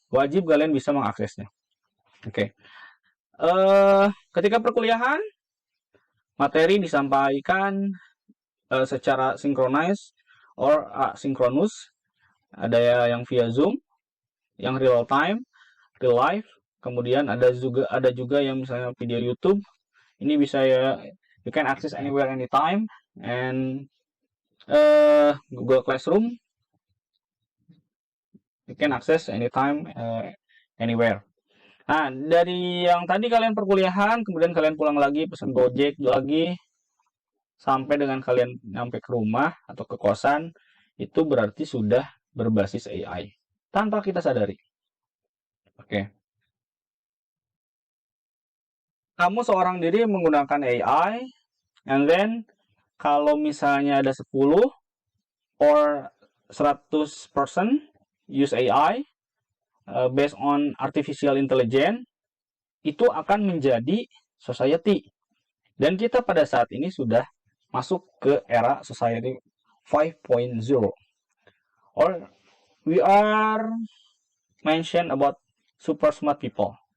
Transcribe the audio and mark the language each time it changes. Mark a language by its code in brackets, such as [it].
[id] Wajib kalian bisa mengaksesnya. Oke. Ketika perkuliahan, materi disampaikan secara sinkronis or asinkronus. Ada yang via Zoom, yang real time, real life. Kemudian ada juga yang misalnya video YouTube. Ini bisa ya, [en] you can access anywhere anytime. And Google Classroom, you can access anytime anywhere. [id] Nah, dari yang tadi kalian perkuliahan, kemudian kalian pulang lagi, pesan Gojek lagi, sampai dengan kalian nyampe ke rumah atau ke kosan, itu berarti sudah berbasis AI tanpa kita sadari. Oke. Kamu seorang diri menggunakan AI, [en] and then [id] kalau misalnya ada 10 or 100% [en] use AI based on artificial intelligence, [id] itu akan menjadi society. Dan kita pada saat ini sudah masuk ke era society 5.0. [en] Or we are mentioned about super smart people.